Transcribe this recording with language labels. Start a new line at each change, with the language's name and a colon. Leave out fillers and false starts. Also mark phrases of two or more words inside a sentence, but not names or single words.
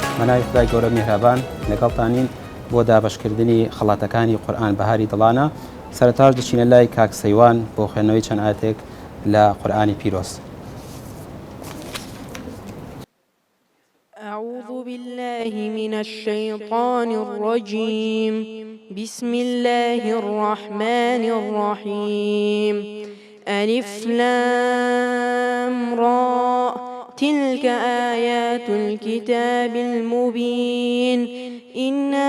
Central Kurdish: بەناوی خدای گەورە میهرەبان لەگەڵتانین بۆ دابەشکردنی خەڵاتەکانی قورئان بەهاری دڵانە. سەرەتاش دەچینە لای کاک سەیوان بۆ خوێندنەوەی چەند ئاەتێک لە قورئانی پیرۆز.
Arabic: أعوذ بالله من الشيطان الرجيم. بسم الله الرحمن الرحيم. ألف لام را تلك آيات الكتاب المبين إنا